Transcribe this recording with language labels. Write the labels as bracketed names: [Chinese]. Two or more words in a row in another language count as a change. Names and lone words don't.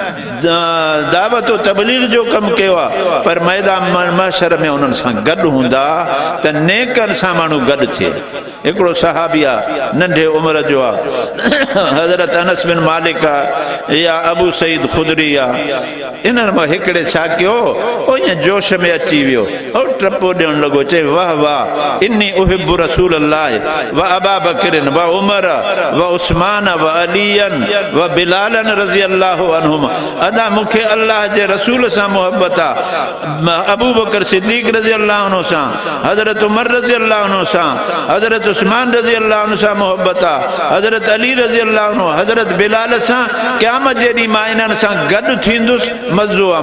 [Sindhi] दावत तबलीग जो कमु कयो आहे पर मैदान माशर में उन्हनि सां गॾु हूंदा त नेकनि सां माण्हू गॾु थिए हिकिड़ो सहाबी आहे नंढे उमिरि जो आहे हज़रत अनस बिन मालिक आहे या अबू सईद खुदरी आहे इन्हनि मां हिकिड़े छा कयो ओ ईअं जोश में अची वियो और टपो ॾियणु लॻो चए वाह वाह [Arabic] إني أحب رسول الله و أبا بكر و عمر و عثمان و عليا و بلالا رضي الله عنهم [Sindhi] अदा मूंखे अल्लाह जे रसूल सां मुहबत आहे अबू बकर सिद्दीक़ [Arabic] رضي الله عنه [Sindhi] सां हज़रत उमर [Arabic] رضي الله عنه [Sindhi] सां हज़रत उस्मान [Arabic] رضي الله عنه [Sindhi] सां मुहबत आहे हज़रत अली [Arabic] رضي الله عنه [Sindhi] हज़रत बिलाल सां क़यामत जे ॾींहुं मां इन्हनि सां गॾु थींदुसि मज़ो आहे